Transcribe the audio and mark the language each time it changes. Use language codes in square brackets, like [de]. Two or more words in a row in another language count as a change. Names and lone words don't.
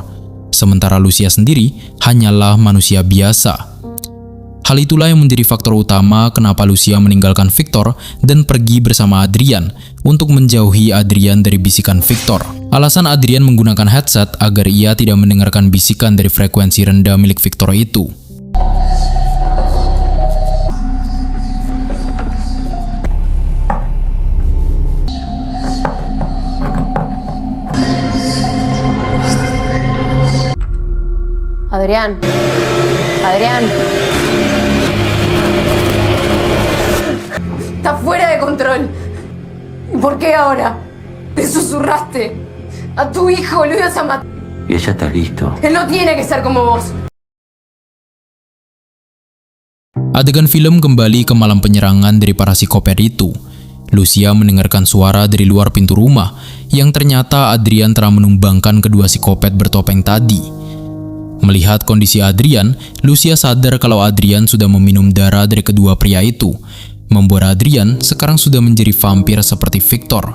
[id] Sementara Lucia sendiri hanyalah manusia biasa. Hal itulah yang menjadi faktor utama kenapa Lucia meninggalkan Victor dan pergi bersama Adrian untuk menjauhi Adrian dari bisikan Victor. Alasan Adrian menggunakan headset agar ia tidak mendengarkan bisikan dari frekuensi rendah milik Victor itu. [es] Adrián. Adrián. Está fuera de control. ¿Por qué ahora? Te susurraste. A tu hijo lo ibas a matar. Y ella está listo. Él no tiene que ser como vos. [id] Adegan film kembali ke malam penyerangan dari para psikopat itu. Lucia mendengarkan suara dari luar pintu rumah yang ternyata Adrian telah menumbangkan kedua psikopat bertopeng tadi. Melihat kondisi Adrian, Lucia sadar kalau Adrian sudah meminum darah dari kedua pria itu, membuat Adrian sekarang sudah menjadi vampir seperti Victor.